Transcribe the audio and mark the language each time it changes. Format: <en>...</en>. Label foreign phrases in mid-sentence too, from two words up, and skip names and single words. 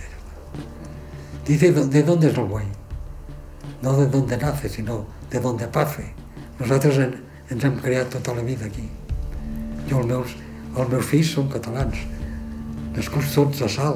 <es>Dice, ¿de dónde es el buey? No de dónde nace, sino de dónde pase.</es> <ca>Nosaltres ens hem creat tota la vida aquí. Jo, els meus fills són catalans, nascuts tots a Salt.</ca>